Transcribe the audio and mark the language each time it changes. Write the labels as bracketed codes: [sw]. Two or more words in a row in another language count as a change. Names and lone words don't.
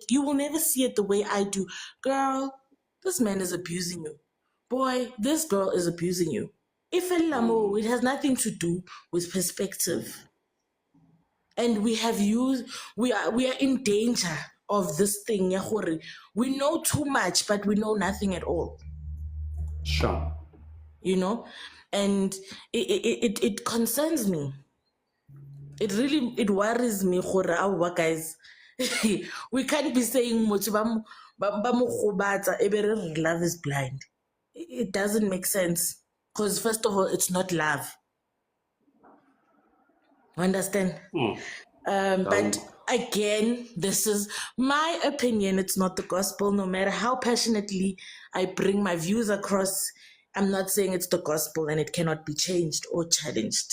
[en] You will never see it the way I do. Girl, this man is abusing you. Boy, this girl is abusing you. If it has nothing to do with perspective, and we are in danger of this thing [tn] ya gore [en] we know too much but we know nothing at all, Sure. you know. And it concerns me. It worries me gore our guys we can't be saying [tn] motho ba mo gobatsa e be re re [en] love is blind. It doesn't make sense because first of all it's not love, understand. But Um, again, this is my opinion. It's not the gospel. No matter how passionately I bring my views across, I'm not saying it's the gospel and it cannot be changed or challenged.